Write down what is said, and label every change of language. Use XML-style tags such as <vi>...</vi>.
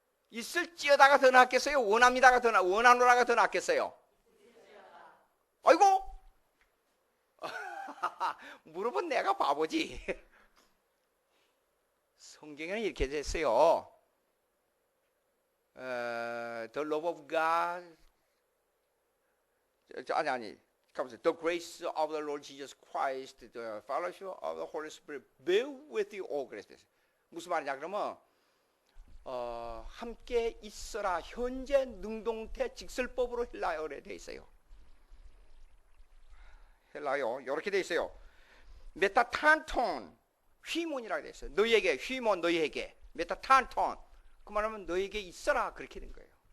<ko>있을지어다가 더 낫겠어요? 원합니다가 원하노라가 더 낫겠어요? 아이고 물어본 내가 바보지. 성경에는 이렇게 됐어요.</ko> <en>the love of God,</en> <ko>아니,</ko> <en>the grace of the Lord Jesus Christ, the fellowship of the Holy Spirit be with you all.</en> <ko>그랬어요. 무슨 말이냐 그러면 함께 있어라. 현재 능동태 직설법으로 헬라어에 돼 있어요. 헬라어 이렇게 돼 있어요. 메타탄톤 휘몬이라고 돼 있어요. 너희에게 휘몬 너희에게 메타탄톤 그 말하면 너희에게 있어라 그렇게 된 거예요.</ko>